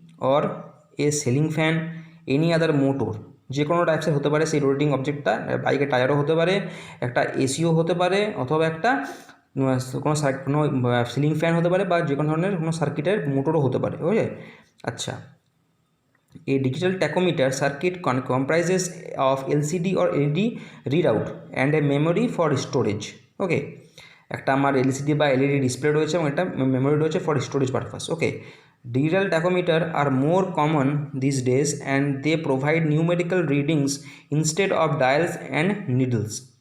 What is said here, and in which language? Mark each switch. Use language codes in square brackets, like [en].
[en] or a ceiling fan, any other motor, [bn] যে কোনো টাইপসের হতে পারে সেই রোটেটিং অবজেক্টটা। বাইকের টায়ারও হতে পারে, একটা এসিও হতে পারে, অথবা একটা কোনো সিলিং ফ্যান হতে পারে, বা যে কোনো ধরনের কোনো সার্কিটের মোটরও হতে পারে। ওকে, আচ্ছা। [en] A digital tachometer circuit comprises of LCD or LED readout and a memory for storage. [bn] ওকে, একটা আমার এলসিডি বা এলইডি ডিসপ্লে রয়েছে এবং একটা মেমোরি রয়েছে [en] For storage purpose. Okay, digital tachometer are more common this days and they provide numerical readings instead of dials and needles.